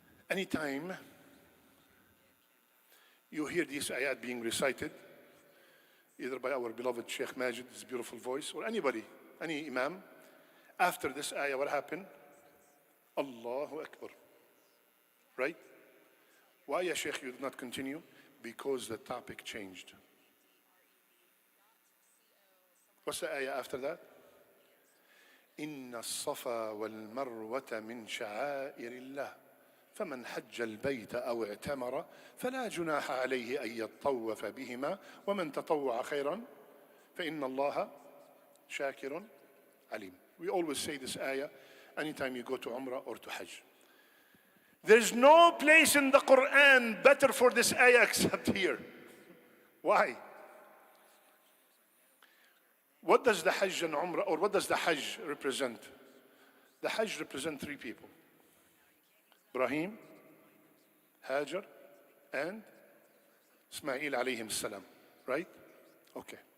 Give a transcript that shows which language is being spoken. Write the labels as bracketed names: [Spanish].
[English] Anytime you hear these ayat being recited, either by our beloved Sheikh Majid, his beautiful voice, or anybody, any imam, after this ayah, what happened? Allahu Akbar. Right? Why, ya Sheikh, you did not continue? Because the topic changed. What's the ayah after that? [Arabic] إن الصفا والمروة من شعائر الله فمن حج البيت أو اعتمر فلا جناح عليه أن يطوف بهما ومن تطوع خيرا فإن الله شاكر عليم. [English] We always say this ayah anytime you go to Umrah or to Hajj. There's no place in the Quran better for this ayah except here. Why? What does the Hajj and Umrah, or what does the Hajj represent? The Hajj represents three people: Ibrahim, Hajar, and Ismail alayhim salam. Right? Okay.